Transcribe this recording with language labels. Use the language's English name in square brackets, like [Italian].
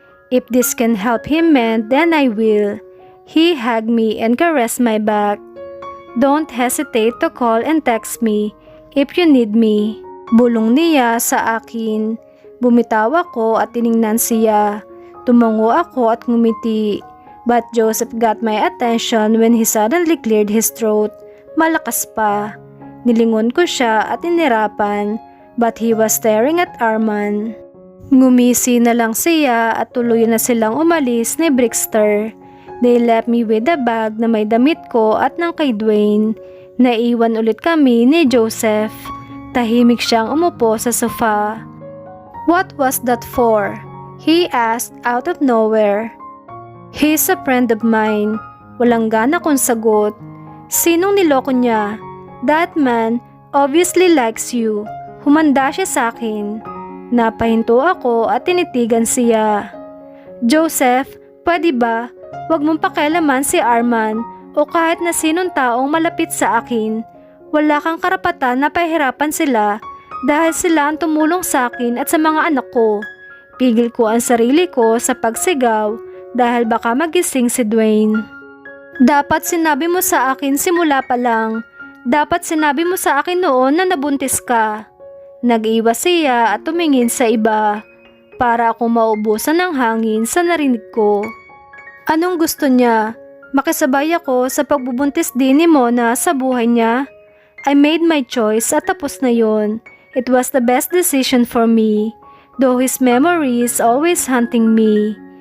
[English] If this can help him mend, then I will. He hugged me and caressed my back. Don't hesitate to call and text me if you need me. [Filipino] Bulong niya sa akin. Bumitaw ako at tiningnan siya. Tumango ako at ngumiti. [English] But Joseph got my attention when he suddenly cleared his throat. [Filipino] Malakas pa. Nilingon ko siya at inirapan. [English] But he was staring at Arman. [Filipino] Ngumisi na lang siya at tuloy na silang umalis ni Brixter. [English] They left me with a bag [Filipino] na may damit ko at ng kay Dwayne. Naiwan ulit kami ni Joseph. Tahimik siyang umupo sa sofa. [English] What was that for? He asked out of nowhere. He's a friend of mine. [Filipino] Walang gana kong sagot. Sinong niloko niya? [English] That man obviously likes you. [Filipino] Humanda siya sa akin. Napahinto ako at tinitigan siya. Joseph, pwede ba? Huwag mong pakialaman si Arman o kahit na sinong taong malapit sa akin. Wala kang karapatan na pahirapan sila dahil sila ang tumulong sa akin at sa mga anak ko. Pigil ko ang sarili ko sa pagsigaw dahil baka magising si Dwayne. Dapat sinabi mo sa akin simula pa lang. Dapat sinabi mo sa akin noon na nabuntis ka. Nag-iwas siya at tumingin sa iba para akong maubusan ng hangin sa narinig ko. Anong gusto niya? Makisabay ako sa pagbubuntis din ni Mona sa buhay niya? [English] I made my choice [Filipino] at tapos na yun. [English] It was the best decision for me, though his memory is always haunting me.